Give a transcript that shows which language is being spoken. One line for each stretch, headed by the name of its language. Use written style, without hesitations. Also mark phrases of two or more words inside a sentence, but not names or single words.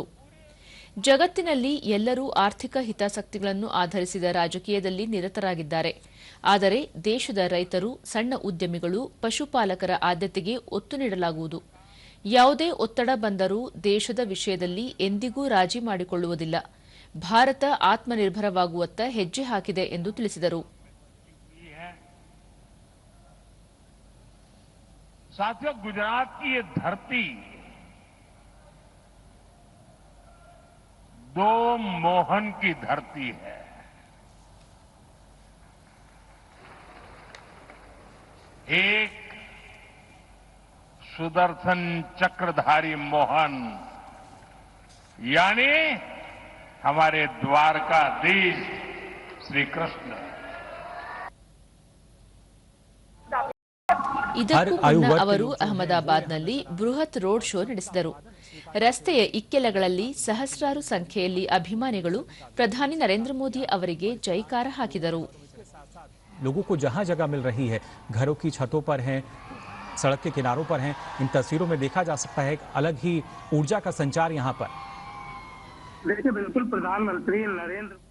Kannada: ಜಗತ್ತಿನಲ್ಲಿ ಎಲ್ಲರೂ ಆರ್ಥಿಕ ಹಿತಾಸಕ್ತಿಗಳನ್ನು ಆಧರಿಸಿದ ರಾಜಕೀಯದಲ್ಲಿ ನಿರತರಾಗಿದ್ದಾರೆ. ಆದರೆ ದೇಶದ ರೈತರು, ಸಣ್ಣ ಉದ್ಯಮಿಗಳು, ಪಶುಪಾಲಕರ ಆದ್ಯತೆಗೆ ಒತ್ತು ನೀಡಲಾಗುವುದು. ಯಾವುದೇ ಒತ್ತಡ ಬಂದರೂ ದೇಶದ ವಿಷಯದಲ್ಲಿ ಎಂದಿಗೂ ರಾಜಿ ಮಾಡಿಕೊಳ್ಳುವುದಿಲ್ಲ. ಭಾರತ ಆತ್ಮನಿರ್ಭರವಾಗುವತ್ತ ಹೆಜ್ಜೆ ಹಾಕಿದೆ ಎಂದು ತಿಳಿಸಿದರು.
Hindi: साथियों, गुजरात की ये धरती दो मोहन की धरती है। एक सुदर्शन चक्रधारी मोहन यानी हमारे द्वारकाधीश श्री कृष्ण।
Kannada: ಇದಕ್ಕೂ ಮುನ್ನ ಅವರು ಅಹಮದಾಬಾದ್ನಲ್ಲಿ ಬೃಹತ್
English: road show
Kannada: ನಡೆಸಿದರು. ರಸ್ತೆಯ ಇಕ್ಕೆಲಗಳಲ್ಲಿ ಸಹಸ್ರಾರು ಸಂಖ್ಯೆಯಲ್ಲಿ ಅಭಿಮಾನಿಗಳು ಪ್ರಧಾನಿ ನರೇಂದ್ರ ಮೋದಿ ಅವರಿಗೆ ಜೈಕಾರ ಹಾಕಿದರು.
Hindi: लोगों को जहां जगह मिल रही है, घरों की छतों पर हैं, सड़क के किनारों पर हैं, इन तस्वीरों में देखा जा सकता है एक अलग ही ऊर्जा का संचार यहां पर। देखिए, बिल्कुल प्रधानमंत्री नरेंद्र